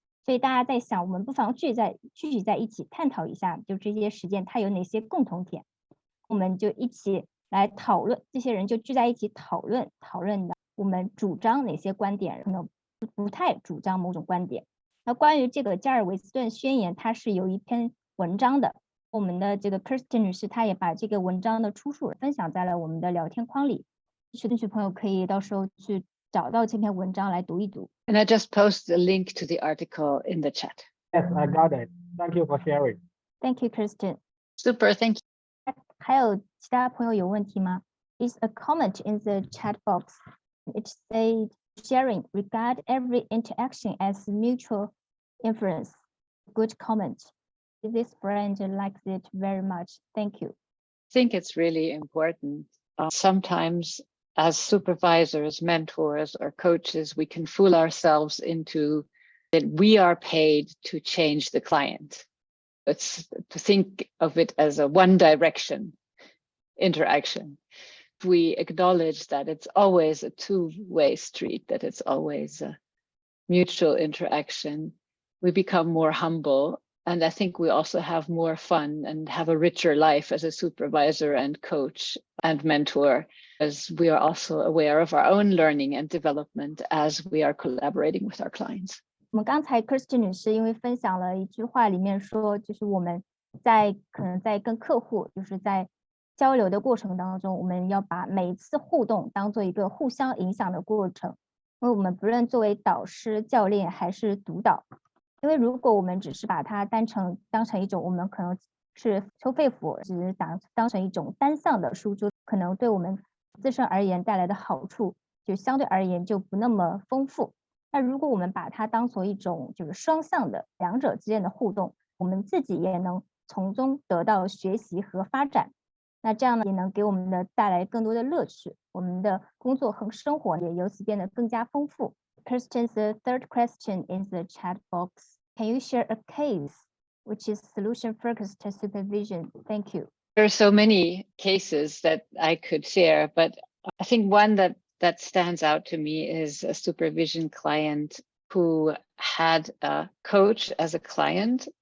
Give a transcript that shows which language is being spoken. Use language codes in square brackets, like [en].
[zh] 所以大家在想，我们不妨聚集在一起探讨一下，就这些实践它有哪些共同点，我们就一起来讨论，这些人就聚在一起讨论我们主张哪些观点，可能不太主张某种观点。那关于这个加尔维斯顿宣言，它是有一篇文章的，我们的这个 Kirsten 女士她也把这个文章的出处分享在了我们的聊天框里，兴趣朋友可以到时候去找到这篇文章来读一读。 [en] And I just posted a link to the article in the chat. Yes, I got it. Thank you for sharing. Thank you, Kirsten. Super, thank you. [zh] 还有其他朋友有问题吗？ [en] Is a comment in the chat box. It said sharing regard every interaction as mutual influence. Good comment. This friend likes it very much. Thank you. I think it's really important. Sometimes as supervisors, mentors, or coaches, we can fool ourselves into that we are paid to change the client. It's to think of it as a one direction interaction. We acknowledge that it's always a two-way street, that it's always a mutual interaction. We become more humble. And I think we also have more fun and have a richer life as a supervisor and coach and mentor, as we are also aware of our own learning and development as we are collaborating with our clients. [zh] 我们刚才 Kirsten 女士因为分享了一句话，里面说，就是我们可能在跟客户，就是在交流的过程当中，我们要把每一次互动当做一个互相影响的过程，因为我们不论作为导师、教练还是督导。因为如果我们只是把它当成一种，我们可能是收费服务，只是当成一种单向的输出，可能对我们自身而言带来的好处就相对而言就不那么丰富。那如果我们把它当做一种就是双向的两者之间的互动，我们自己也能从中得到学习和发展。那这样呢，也能给我们的带来更多的乐趣，我们的工作和生活也由此变得更加丰富。 [en] Kirsten's third question in the chat box. Can you share a case which is solution-focused supervision? Thank you. There are so many cases that I could share, but I think one that stands out to me is a supervision client who had a coach as a client.